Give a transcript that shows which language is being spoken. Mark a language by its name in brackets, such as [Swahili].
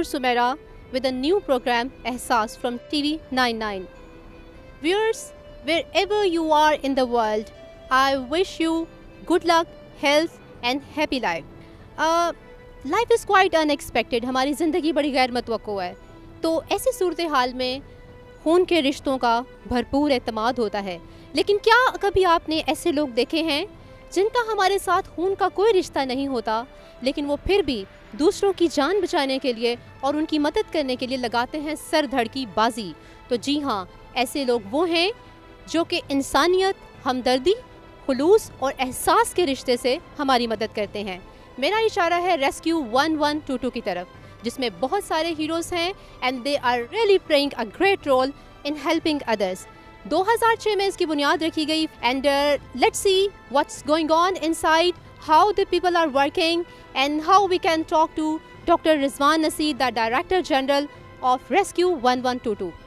[English] Sumaira with a new program Ehsaas from TV 99. Viewers, wherever you are in the world, I wish you good luck, health and happy life. Life is quite unexpected. [Urdu] ہماری زندگی بڑی غیر متوقع ہے. تو ایسی صورتحال میں خون کے رشتوں کا بھرپور اعتماد ہوتا ہے. لیکن کیا کبھی آپ نے ایسے لوگ دیکھے ہیں جن کا ہمارے ساتھ خون کا کوئی رشتہ نہیں ہوتا لیکن وہ پھر بھی دوسروں کی جان بچانے کے لیے اور ان کی مدد کرنے کے لیے لگاتے ہیں سر دھڑ کی بازی؟ تو جی ہاں، ایسے لوگ وہ ہیں جو کہ انسانیت، ہمدردی، خلوص اور احساس کے رشتے سے ہماری مدد کرتے ہیں. میرا اشارہ ہے ریسکیو 1122 کی طرف، جس میں بہت سارے ہیروز ہیں [English] And they are really playing a great role in helping others. 2006 [Urdu] میں اس کی بنیاد رکھی گئی [English] And let's see what's going on inside, how the people are working and how we can talk to Dr. Rizwan Naseer, the Director General of Rescue 1122.